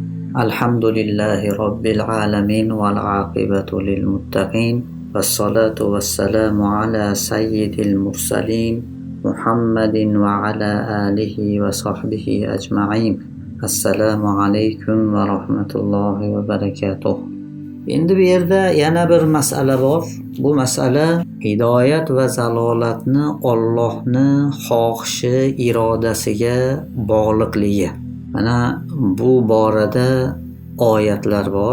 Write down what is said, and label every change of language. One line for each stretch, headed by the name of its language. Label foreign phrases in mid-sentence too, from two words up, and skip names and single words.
Arabic: الحمد لله رب العالمين والعاقبة للمتقين والصلاة والسلام على سيد المرسلين محمد وعلى آله وصحبه أجمعين. السلام عليكم ورحمة الله وبركاته.
Uzbek: Endi bu yerda yana bir masala bor. Bu masala hidoyat va zalolatni Allohning xohishi, irodasiga bog'liqligi. Mana bu borada oyatlar bor.